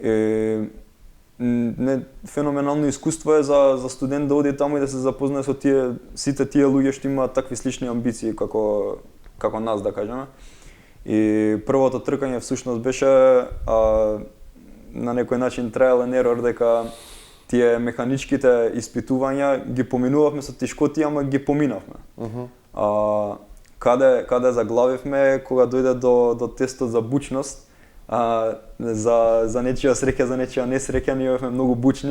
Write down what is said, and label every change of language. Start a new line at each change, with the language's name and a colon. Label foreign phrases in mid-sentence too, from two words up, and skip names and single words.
Macedonian: Феноменално искуство е за студент да оди таму и да се запознае со сите тие луѓе што имаат такви слични амбиции како нас, да кажеме. И првото тркање всушност беше на некој начин
English: trial and error,
Macedonian: дека тие механичките испитувања ги поминувавме со тешкоти, ама ги поминавме. Каде заглавивме кога дојде до тестот за бучност, за нечија среќа, за нечија несреќа, ние бевме многу бучни.